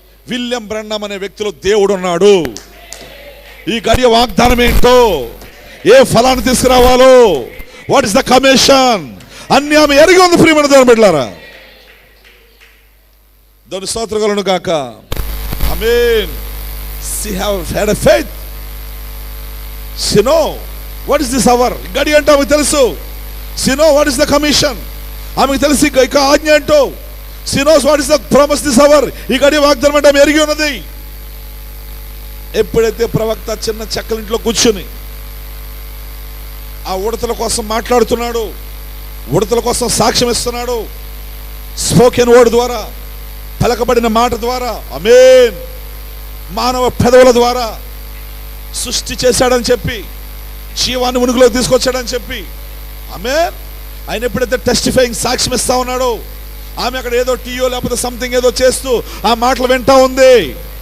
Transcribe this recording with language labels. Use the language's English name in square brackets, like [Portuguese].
[Telugu] William బ్రన్హం అనే వ్యక్తిలో దేవుడు ఉన్నాడు. ఈ గడియ వాగ్దానం ఏంటో, ఏ ఫలాన్ని తీసుకురావాలో, [English] what is the commission [Telugu] అన్ని ఆమె ఎరిగి ఉంది. ప్రియమైన దేవుని బిడ్డలారా, దేవుని స్తోత్రం కలుగును గాక. [English] ఆమేన్. She have had a faith. She know what is this hour. [Telugu] గడి అంటే ఆమెకు తెలుసు. [English] She know what is the commission. [Telugu] ఆమెకు తెలుసు ఇక ఆజ్ఞ ఏంటో. [English] She knows what is the promise this hour. [Telugu] ఈ గడి వాగ్దానం అంటే ఆమె ఎరిగి ఉన్నది. ఎప్పుడైతే ప్రవక్త చిన్న చెక్కలింట్లో కూర్చుని ఆ ఉడతల కోసం మాట్లాడుతున్నాడు, ఉడతల కోసం సాక్ష్యం ఇస్తున్నాడు, స్పోకెన్ వర్డ్ ద్వారా, పలకబడిన మాట ద్వారా, ఆమేన్, మానవ పెదవుల ద్వారా సృష్టి చేశాడని చెప్పి, జీవాన్ని ఉనికిలోకి తీసుకొచ్చాడని చెప్పి, ఆమేన్, ఆయన ఎప్పుడైతే టెస్టిఫైయింగ్ సాక్ష్యం ఇస్తా ఉన్నాడో, ఆమె అక్కడ ఏదో టీయో లేకపోతే సంథింగ్ ఏదో చేస్తూ ఆ మాటలు వింటా ఉంది.